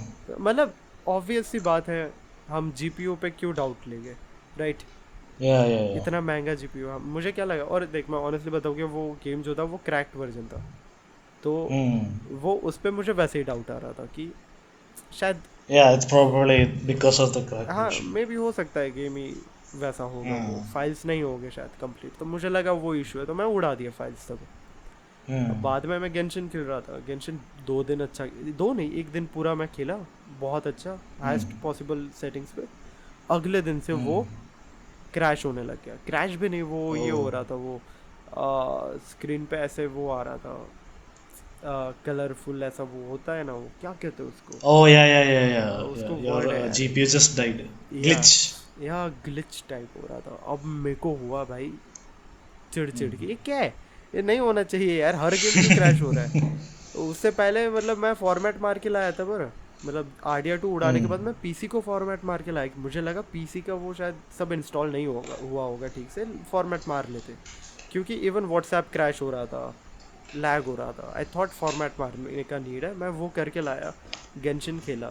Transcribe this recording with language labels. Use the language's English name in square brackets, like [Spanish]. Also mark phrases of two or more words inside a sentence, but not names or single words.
[Hindi] मतलब ऑब्वियस सी बात है, हम जीपीयू पे क्यों डाउट लेंगे, राइट। [English] Yeah, yeah, yeah. [Hindi] इतना महंगा जीपीयू, मुझे क्या लगा, और देख मैं ऑनेस्टली बताऊँ कि वो गेम जो था वो [English] cracked version [Hindi] था, तो Hmm. वो उस पर मुझे वैसे ही डाउट आ रहा था कि शायद [English] Yeah, it's probably because of the crack [Hindi] हाँ [English] version. [Hindi] मे भी हो सकता है गेम ही वैसा होगा, वो Hmm. फाइल्स नहीं होंगे शायद कंप्लीट, तो मुझे लगा वो इशू है तो मैं उड़ा दिया फाइल्स तब। अब Hmm. बाद में मैं गेंशिन खेल रहा था, गेंशिन 2 दिन अच्छा, 2 नहीं 1 दिन पूरा मैं खेला, बहुत अच्छा Hmm. [English] highest possible settings पे। [Hindi] अगले दिन से Hmm. वो क्रैश होने लग गया, क्रैश भी नहीं, वो ये हो Oh. रहा था, वो स्क्रीन पे ऐसे वो आ रहा था, कलरफुल ऐसा वो होता है ना, वो क्या कहते हैं उसको, [English] Oh, yeah, yeah, yeah, yeah, yeah. [Hindi] उसको [English] Your [Hindi] वर्ड है यार, [English] GPU just died. [Hindi] या [English] Glitch. [Hindi] या ग्लिच टाइप हो रहा था। अब मेरे को हुआ भाई चिड़ चिड़ के, Hmm. ये क्या है, ये नहीं होना चाहिए यार, हर गेम क्यों क्रैश हो रहा है। उससे पहले मतलब मैं फॉर्मेट मार के लाया था पर, मतलब RDR2 उड़ाने के Hmm. बाद मैं पीसी को फॉर्मेट मार के लाया, मुझे लगा पीसी का वो शायद सब इंस्टॉल नहीं होगा हुआ होगा ठीक से, फॉर्मेट मार लेते, क्योंकि इवन व्हाट्सएप क्रैश हो रहा था, लैग हो रहा था, [English] I thought [Hindi] फॉर्मेट मारने का नीड है, मैं वो करके लाया, गेंशिन खेला,